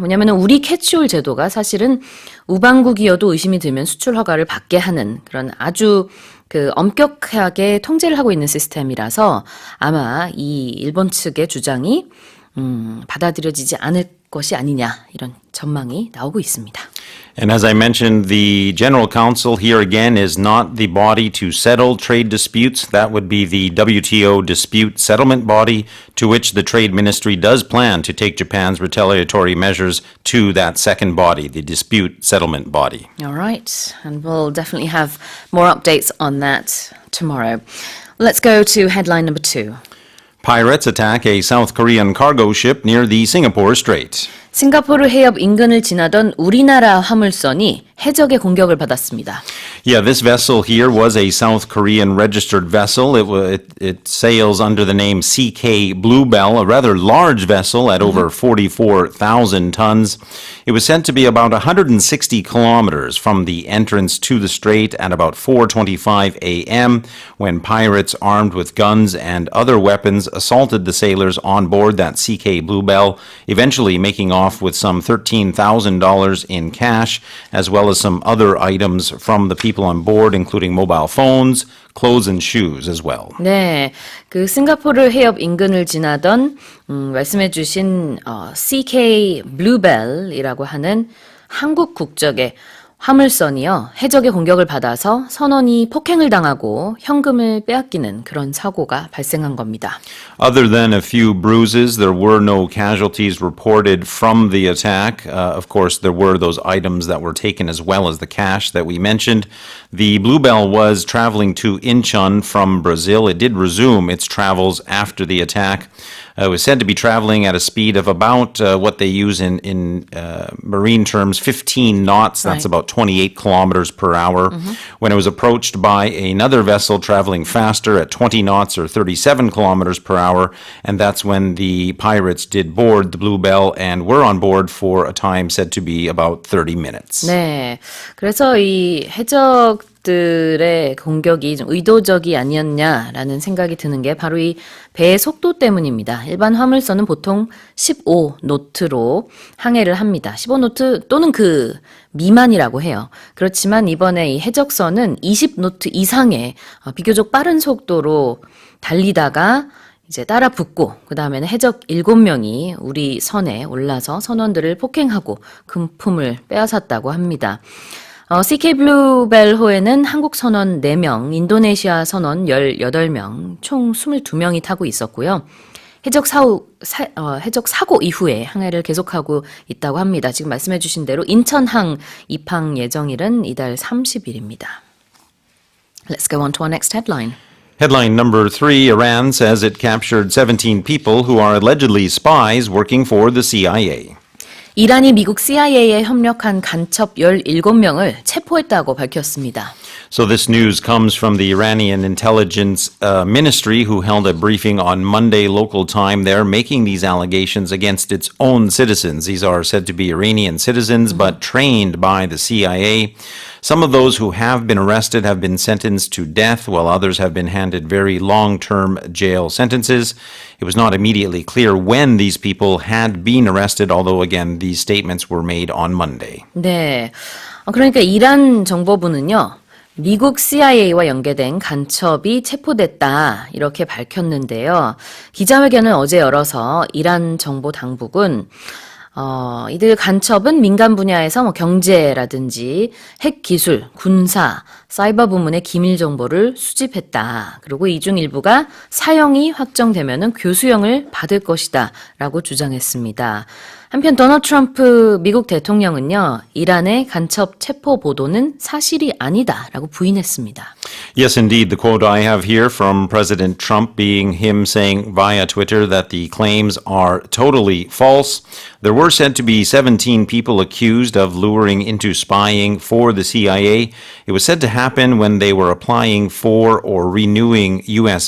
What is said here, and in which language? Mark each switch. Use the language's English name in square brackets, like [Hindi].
[Korean] 왜냐하면 우리 캐치홀 제도가 사실은 우방국이어도 의심이 들면 수출 허가를 받게 하는 그런 아주 엄격하게 통제를 하고 있는 시스템이라서 아마 이 일본 측의 주장이 받아들여지지 않을 것이 아니냐 이런 전망이 나오고 있습니다. [English] And as I mentioned, the General Council here again is not the body to settle trade disputes. That would be the WTO dispute settlement body, to which the Trade Ministry does plan to take Japan's retaliatory measures to that second body, the dispute settlement body. All right, and we'll definitely have more updates on that tomorrow. Let's go to headline number 2. Pirates attack a South Korean cargo ship near the Singapore Strait. [Korean] 싱가포르 해협 인근을 지나던 우리나라 화물선이 해적의 공격을 받았습니다. [English] Yeah, this vessel here was a South Korean registered vessel. It sails under the name CK Bluebell, a rather large vessel at over 44,000 tons. It was said to be about 160 kilometers from the entrance to the strait at about 4:25 a.m. when pirates armed with guns and other weapons assaulted the sailors on board that CK Bluebell, eventually making off with some $13,000 in cash, as well as some other items from the people on board, including mobile phones, clothes and shoes as well. [Korean] 네, 그 싱가포르 해협 인근을 지나던 말씀해주신 CK Bluebell이라고 하는 한국 국적의 화물선이요. 해적의 공격을 받아서 선원이 폭행을 당하고 현금을 빼앗기는 그런 사고가 발생한 겁니다. [English] Other than a few bruises, there were no casualties reported from the attack. Of course, there were those items that were taken as well as the cash that we mentioned. The Bluebell was traveling to Incheon from Brazil. It did resume its travels after the attack. It was said to be traveling at a speed of about what they use in marine terms, 15 knots. That's about 28 kilometers per hour. When it was approached by another vessel traveling faster at 20 knots or 37 kilometers per hour, and that's when the pirates did board the Bluebell and were on board for a time said to be about 30 minutes. [Korean] 네, 그래서 이 해적들의 공격이 좀 의도적이 아니었냐라는 생각이 드는 게 바로 이 배의 속도 때문입니다. 일반 화물선은 보통 15노트로 항해를 합니다. 15노트 또는 그 미만이라고 해요. 그렇지만 이번에 이 해적선은 20노트 이상의 비교적 빠른 속도로 달리다가 이제 따라 붙고 그 다음에는 해적 7명이 우리 선에 올라서 선원들을 폭행하고 금품을 빼앗았다고 합니다. CK 블루벨호에는 한국 선원 4명, 인도네시아 선원 18명, 총 22명이 타고 있었고요. 해적 사고 이후에 항해를 계속하고 있다고 합니다. 지금 말씀해 주신 대로 인천항 입항 예정일은 이달 30일입니다. [English] Let's go on to our next headline. Headline number 3, Iran says it captured 17 people who are allegedly spies working for the CIA. [Korean] 이란이 미국 CIA에 협력한 간첩 17명을 체포했다고 밝혔습니다. [English] So this news comes from the Iranian intelligence ministry, who held a briefing on Monday local time there, making these allegations against its own citizens. These are said to be Iranian citizens, but trained by the CIA. Some of those who have been arrested have been sentenced to death, while others have been handed very long-term jail sentences. It was not immediately clear when these people had been arrested, although again, these statements were made on Monday. [Korean] 네, 그러니까 이란 정보부는요. 미국 CIA와 연계된 간첩이 체포됐다 이렇게 밝혔는데요. 기자회견을 어제 열어서 이란 정보 당국은 이들 간첩은 민간 분야에서 경제라든지 핵 기술, 군사, 사이버 부문의 기밀 정보를 수집했다. 그리고 이 중 일부가 사형이 확정되면은 교수형을 받을 것이다라고 주장했습니다. 한편 도널드 트럼프 미국 대통령은요. 이란의 간첩 체포 보도는 사실이 아니다라고 부인했습니다. [English] Yes, indeed. The quote I have here from President Trump being him saying via Twitter that the claims are totally false. There were said to be 17 people accused of luring into spying for the CIA. It was said to happen when they were applying for or renewing U.S.